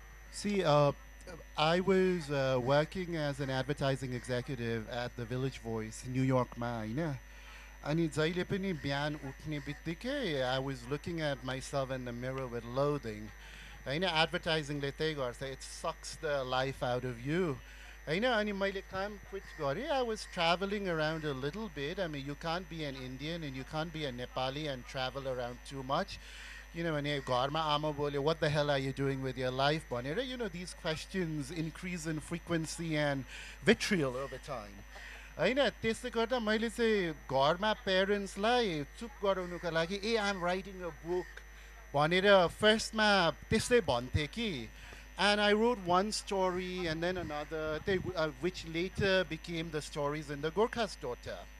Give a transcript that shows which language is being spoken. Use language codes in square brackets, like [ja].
[en] See, I was working as an advertising executive at the Village Voice, New York ma, [ne] होइन अनि जहिले पनि बिहान उठ्ने बित्तिकै [en] I was looking at myself in the mirror with loathing. [ne] होइन advertisingले त्यही गर्छ, [en] it sucks the life out of you. [ne] होइन अनि मैले काम quit गरेँ. [en] I was traveling around a little bit. I mean, you can't be an Indian and you can't be a Nepali and travel around too much. [ne] भने घरमा आमा बोले [en] what the hell are you doing with your life [ne] भनेर [en] these questions increase in frequency and vitriol over time. [ne] होइन त्यसले गर्दा मैले चाहिँ घरमा पेरेन्ट्सलाई चुप गराउनुको लागि [en] I'm writing a book [ne] भनेर फर्स्टमा त्यस्तै भन्थे कि [en] and I wrote one story and then another which later became the stories in the Gorkha's Daughter.